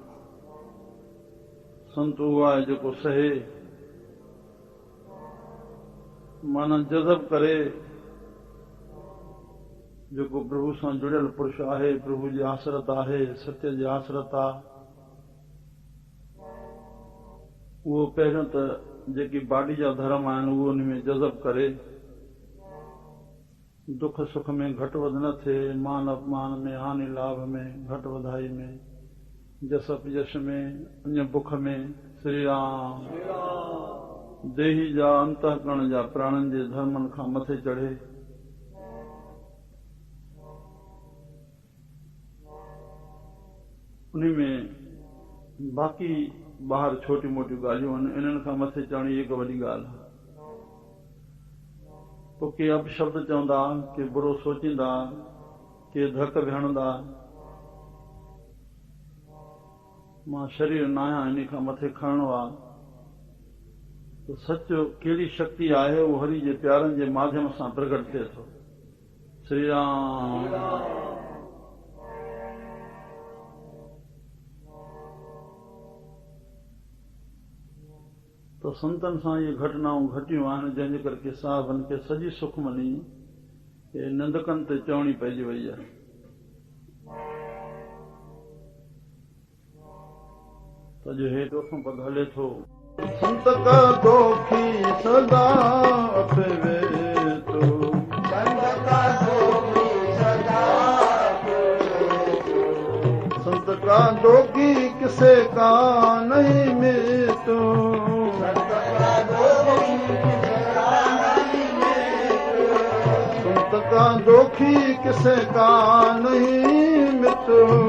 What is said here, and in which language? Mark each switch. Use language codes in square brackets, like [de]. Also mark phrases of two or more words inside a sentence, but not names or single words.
[sd] संत उहो आहे जेको सहे, माना जज़ब करे, जेको प्रभु सां जुड़ियल पुरुष आहे, प्रभु जी आसरत आहे, सत्य जी आसरत आहे। उहो पहिरियों त जेकी बाडी जा धर्म आहिनि उहो उन में जज़ब करे, दुख सुख में घटि वधि न थिए, मान अपमान में, हानि लाभ में, घटि वधाई में, जस अपजश में, अन्य बुख में। श्री राम। देही जा अंतःकरण जा प्राणनि जे धर्मनि खां मथे चढ़े। उन में बाक़ी ॿाहिरि छोटी मोटी ॻाल्हियूं आहिनि, इन्हनि खां मथे चढ़णी हिकु वॾी ॻाल्हि आहे। पोइ के अपशब्द चवंदा, के बुरो सोचींदा, के धक विहणंदा। मां शरीर न आहियां, इन खां मथे खणणो आहे। त सचो कहिड़ी शक्ति आहे, उहो हरि जे प्यारनि जे माध्यम सां प्रगट थिए थो। श्री राम। तो संतन सां इहे घटनाऊं घटियूं आहिनि, जंहिंजे करके साहबनि खे सॼी सुखमनी निंदकनि ते चवणी पइजी वई आहे। त जो हे दोखों पद हले थो। [hi] संत का दोखी सदा अफवे तो, संत का दोखी सदा अफवे तो, संत का दोखी किसे का नहीं मितो, संत का दोखी किसे का नहीं मितो।